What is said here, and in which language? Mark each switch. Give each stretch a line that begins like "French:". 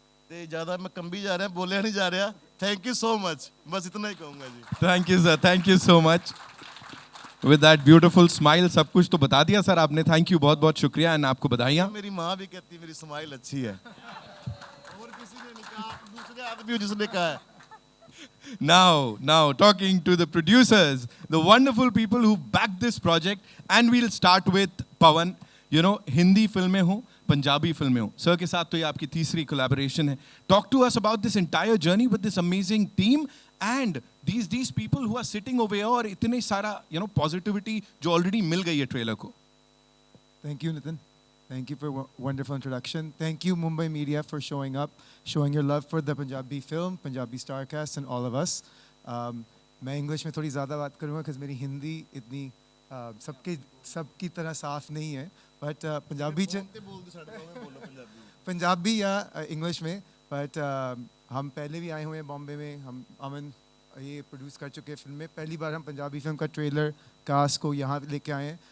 Hindi: तो ज़्यादा मैं कम भी जा रहा है, बोलिया नहीं जा रहा।
English: thank you so much,
Hindi: बस इतना ही कहूँगा जी।
English: Thank you sir. Thank you so much. With that beautiful smile,
Hindi: सब कुछ तो बता दिया सर आपने। थैंक यू, बहुत बहुत शुक्रिया एंड आपको बधाइयाँ। मेरी माँ भी कहती है मेरी स्माइल अच्छी है, और किसी ने नहीं कहा, दूसरे आदमी हो जिसने कहा है।
English: Now, talking to the producers, the wonderful people who backed this project, and we'll start with Pawan. You know,
Hindi: Hindi फिल्में हो, पंजाबी फिल्में हो, सर के साथ तो ये आपकी तीसरी collaboration है.
English: Talk to us about this entire journey with this amazing team and these people who are sitting over here
Hindi: और इतने सारा positivity जो already मिल गई है ट्रेलर को.
English: Thank you, Nitin. Thank you for a wonderful introduction. Thank you, Mumbai Media, for showing up, showing your love for the Punjabi film, Punjabi Starcast, and all of us.
Hindi: मैं English में थोड़ी ज़्यादा बात करूँगा क्योंकि मेरी हिंदी इतनी सबकी तरह साफ नहीं है, बट पंजाबी पंजाबी या इंग्लिश में, बट हम पहले भी आए हुए हैं बॉम्बे में. हम अमन ये प्रोड्यूस कर चुके हैं फिल्म में. पहली बार हम पंजाबी फिल्म का ट्रेलर कास्ट को यहाँ लेके आए हैं.